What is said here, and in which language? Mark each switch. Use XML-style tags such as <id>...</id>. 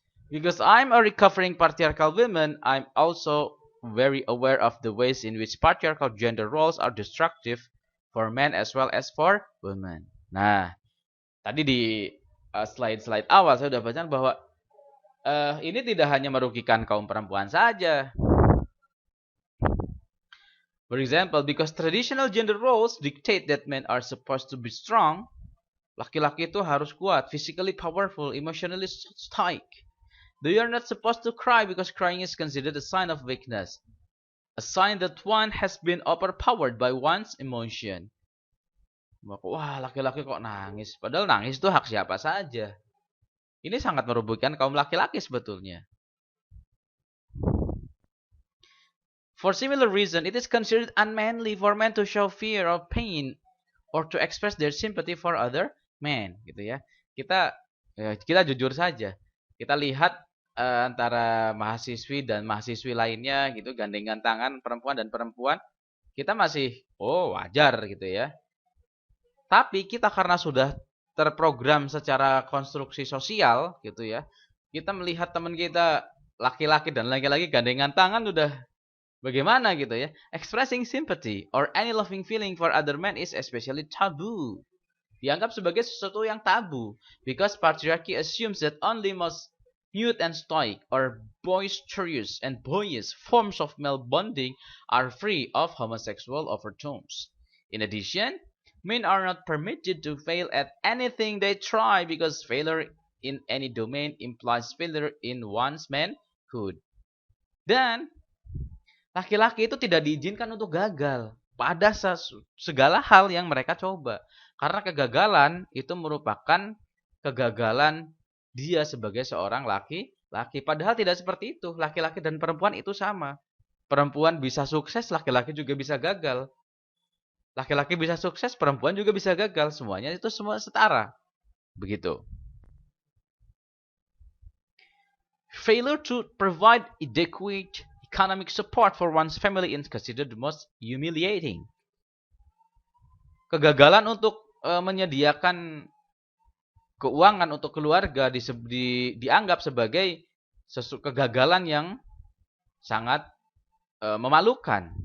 <en>Because I'm a recovering patriarchal woman, I'm also very aware of the ways in which patriarchal gender roles are destructive for men as well as for women.</en> <id>Nah, tadi di slide-slide awal saya sudah baca bahwa ini tidak hanya merugikan kaum perempuan saja.</id> <en>For example, because traditional gender roles dictate that men are supposed to be strong,</en> <id>laki-laki itu harus kuat,</id> <en>physically powerful, emotionally stoic. They are not supposed to cry because crying is considered a sign of weakness, a sign that one has been overpowered by one's emotion.</en> <id>Wah, laki-laki kok nangis? Padahal nangis itu hak siapa saja. Ini sangat merugikan kaum laki-laki sebetulnya.</id> <en>For similar reason, it is considered unmanly for men to show fear of pain or to express their sympathy for other men, gitu ya.</en> <id>Kita jujur saja. Kita lihat antara mahasiswi dan mahasiswi lainnya gitu gandengan tangan perempuan dan perempuan, kita masih wajar gitu ya. Tapi kita karena sudah terprogram secara konstruksi sosial gitu ya, kita melihat teman kita laki-laki dan laki-laki gandengan tangan udah bagaimana gitu ya.</id> <en>Expressing sympathy or any loving feeling for other men is especially taboo.</en> <id>Dianggap sebagai sesuatu yang tabu</id> <en>because patriarchy assumes that only most mute and stoic or boisterous and boyish forms of male bonding are free of homosexual overtones. In addition, men are not permitted to fail at anything they try because failure in any domain implies failure in one's manhood.</en> <id>Dan laki-laki itu tidak diizinkan untuk gagal pada segala hal yang mereka coba. Karena kegagalan itu merupakan kegagalan dia sebagai seorang laki-laki. Padahal tidak seperti itu. Laki-laki dan perempuan itu sama. Perempuan bisa sukses, laki-laki juga bisa gagal. Laki-laki bisa sukses, perempuan juga bisa gagal. Semuanya itu semua setara. Begitu.</id> <en>Failure to provide adequate economic support for one's family is considered the most humiliating.</en> <id>Kegagalan untuk menyediakan keuangan untuk keluarga dianggap sebagai kegagalan yang sangat memalukan.</id>